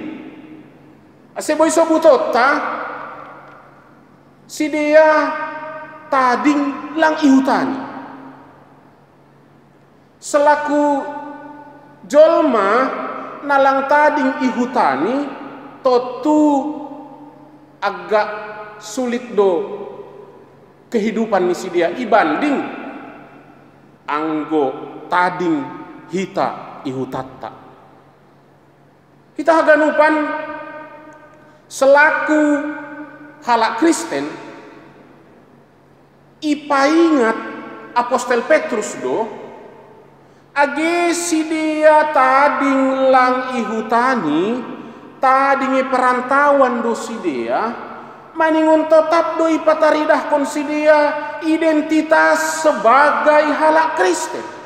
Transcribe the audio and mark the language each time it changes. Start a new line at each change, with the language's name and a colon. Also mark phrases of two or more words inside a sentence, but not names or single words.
Simeulue: Ase boy sobutota si dia tading lang ihutani. Selaku jolma nalang tading ihutani, totu
Indonesian: agak sulit
Simeulue: do kehidupan misi dia ibanding anggo tading hita ihutatta. Kita haganupan selaku halak Kristen ipaingat Apostel Petrus do age si dia tading lang ihutani, tadingi perantauan do si dia, maningun tetap do ipataridah kon si dia
Indonesian: identitas sebagai
Simeulue: halak Kristen.